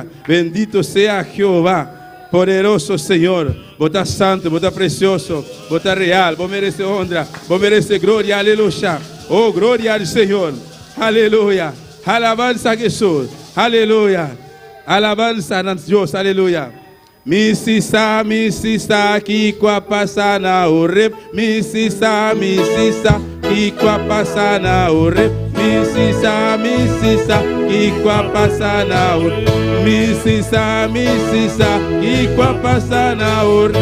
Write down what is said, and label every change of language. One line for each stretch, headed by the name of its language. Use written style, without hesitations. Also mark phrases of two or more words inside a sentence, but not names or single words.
Spanish: Bendito sea Jehová. Poderoso Señor. Vos estás santo, vos estás precioso, vos estás real, vos mereces honra, vos mereces gloria. Aleluya. Oh, gloria al Señor. Aleluya. Alabanza a Jesús. Aleluya. Alabanza a Dios. Aleluya. Misisa, kikwa pasana orep. Misisa, kikwa pasana orep. Misisa, kikwa pasana orep. Misisa, kikwa pasana orep.